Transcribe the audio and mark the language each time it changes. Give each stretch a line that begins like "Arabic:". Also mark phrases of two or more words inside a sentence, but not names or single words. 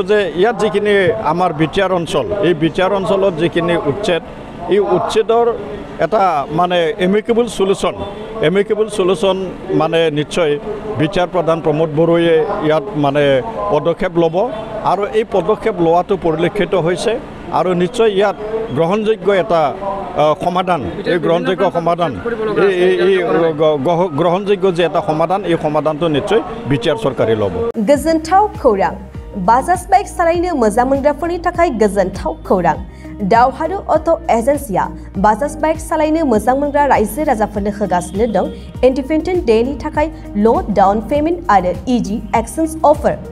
Assamese: যে ইয়াত যিখিনি আমাৰ Btr অঞ্চল এই Btr অঞ্চলত যিখিনি এই উচ্ছেদৰ এটা মানে
English: amicable solution
Assamese: মানে নিশ্চয় Btr প্ৰধান প্ৰমোদ বড়োৱে ইয়াত মানে পদক্ষেপ ল'ব আৰু এই পদক্ষেপ লোৱাটো পৰিলক্ষিত হৈছে আৰু নিশ্চয় ইয়াত গ্ৰহণযোগ্য এটা সমাধান এই গ্ৰহণযোগ্য যে এটা সমাধান এই সমাধানটো নিশ্চয় Btr চৰকাৰে ল'ব
Bodo: गोजोनथाव खौरां बाजाज बाइक सालायनो मोजां मोनग्राफोरनि थाखाय गोजोनथाव खौरां दावहारु
English: auto agencyআ
Bodo: बाजाज बाइक सालायनो मोजां मोनग्रा रायजो राजाफोरनो होगासिनो दं इन्डिपेन्डेन्ट डेनि थाखाय
English: low down payment
Bodo: आरो
English: easy exchange offer